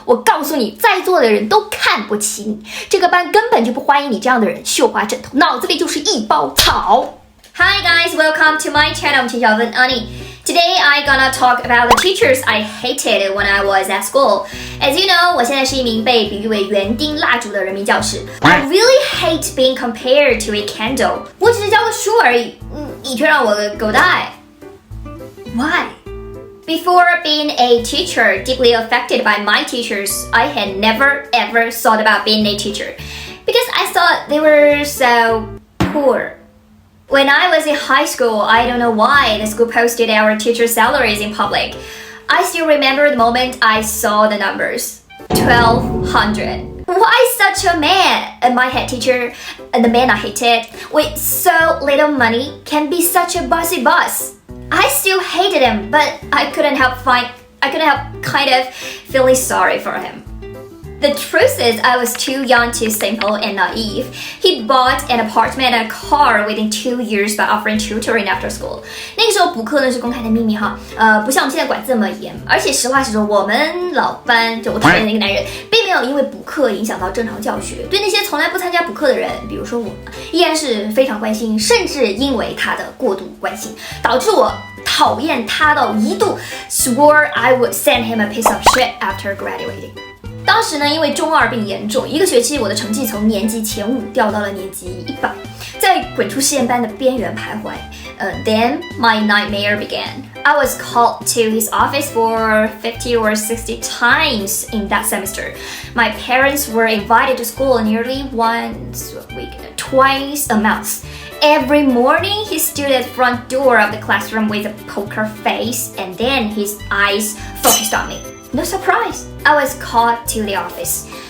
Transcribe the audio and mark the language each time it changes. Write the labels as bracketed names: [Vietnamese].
[Chinese] 我告诉你，在座的人都看不起你，这个班根本就不欢迎你这样的人，绣花枕头，脑子里就是一包草。 [English] Hi guys, welcome to my channel, 秦小奋Onniy. Today I gonna talk about the teachers I hated when I was at school. As you know, [Chinese] 我现在是一名被比喻为园丁蜡烛的人民教师。 [English] I really hate being compared to a candle. [Chinese] 我只是教个书而已，你却让我狗带。 [English] Why? Before being a teacher, deeply affected by my teachers, I had never ever thought about being a teacher because I thought they were so poor.When I was in high school, I don't know why the school posted our teacher salaries in public. I still remember the moment I saw the numbers. 1,200. Why such a man, my head teacher, the man I hated, with so little money can be such a bossy boss? I still hated him, but I couldn't help kind of feeling sorry for him.The truth is, I was too young, too simple, and naive. He bought an apartment and a car within 2 years by offering tutoring after school. [Chinese] 那个时候补课呢是公开的秘密哈，不像我们现在管这么严。而且实话实说，我们老班就我讨厌的那个男人，并没有因为补课影响到正常教学。对那些从来不参加补课的人，比如说我，依然是非常关心，甚至因为他的过度关心，导致我讨厌他到一度 [English] swore I would send him a piece of shit after graduating. [Chinese] 当时呢，因为中二病严重，一个学期我的成绩从年级前5掉到了年级100，在滚出实验班的边缘徘徊。 [English] Then my nightmare began. I was called to his office for 50 or 60 times in that semester. My parents were invited to school nearly once a week, twice a month. Every morning, he stood at the front door of the classroom with a poker face, and then his eyes focused on me.No surprise, I was called to the office.